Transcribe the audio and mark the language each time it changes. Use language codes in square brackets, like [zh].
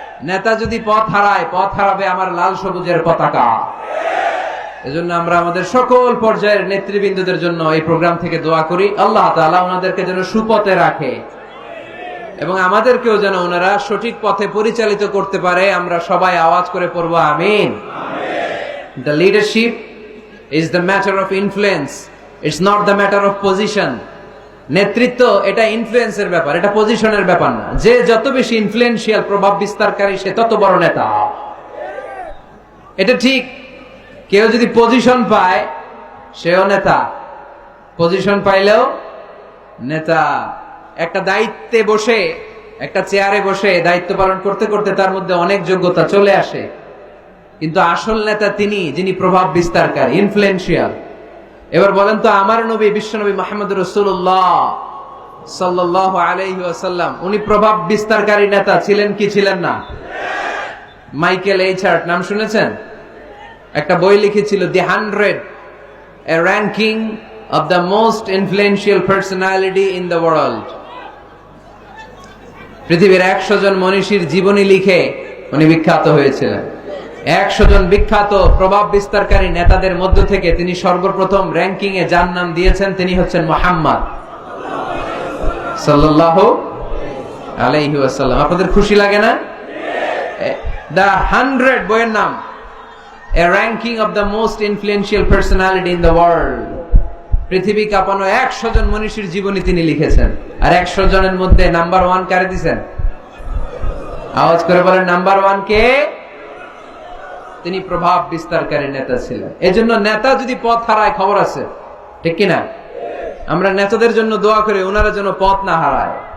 [bn] নেতা যদি পথ হারায়, পথ হারাবে আমার লাল সবুজের পতাকা। এজন্য আমরা আমাদের সকল পর্যায়ের নেতৃবৃন্দদের জন্য এই প্রোগ্রাম থেকে দোয়া করি, আল্লাহ তাআলা ওনাদেরকে যেন সুপথে রাখে এবং আমাদেরকেও যেন ওনারা সঠিক পথে পরিচালিত করতে পারে। আমরা সবাই আওয়াজ করে পড়বো আমিন। [en] The leadership is the matter of influence, it's not the matter of position. [bn] নেতৃত্ব এটা ইনফ্লুয়েন্সের ব্যাপার, এটা পজিশনের ব্যাপার না। যে যত বেশি ইনফ্লুয়েন্সিয়াল, প্রভাব বিস্তারকারী, সে তত বড় নেতা। এটা ঠিক। কেউ যদি পজিশন পায়, সেও নেতা। পজিশন পাইলেও নেতা। একটা দায়িত্বে বসে, একটা চেয়ারে বসে দায়িত্ব পালন করতে করতে তার মধ্যে অনেক যোগ্যতা চলে আসে, কিন্তু আসল নেতা তিনি যিনি প্রভাব বিস্তারকারী, ইনফ্লুয়েন্সিয়াল। এবার বলেন তো, আমার নবী বিশ্বনবী মুহাম্মদ রাসূলুল্লাহ সাল্লাল্লাহু আলাইহি ওয়াসাল্লাম, উনি প্রভাব বিস্তারকারী নেতা ছিলেন কি ছিলেন না? মাইকেল এইচার্ট নাম শুনেছেন? একটা বই লিখেছিল, দি 100, [en] a ranking of the most influential personality in the world. [bn] পৃথিবীর 100 জন মনীষীর জীবনী লিখে উনি বিখ্যাত হয়েছিলেন। 100 জন বিখ্যাত প্রভাব বিস্তারকারী নেতাদের মধ্য থেকে তিনি সর্বপ্রথম র্যাঙ্কিং এ যার নাম দিয়েছেন, তিনি হচ্ছেন মুহাম্মদ সাল্লাল্লাহু আলাইহি ওয়াসাল্লাম। আপনাদের খুশি লাগে না? দ্য 100 বইয়ের নাম, [en] a ranking of the most influential personality in the world. [bn] পৃথিবী কাঁপানো 100 জন মনীষীর জীবনী তিনি লিখেছেন। আর 100 জনের মধ্যে নাম্বার 1 কারে দিয়েছেন? আওয়াজ করে বলেন নাম্বার 1 কে? তিনি প্রভাব বিস্তারকারী নেতা ছিলেন। এজন্য নেতা যদি পথ হারায় খবর আছে, ঠিক কিনা? আমরা নেতাদের জন্য দোয়া করি ওনারা যেন পথ না হারায়।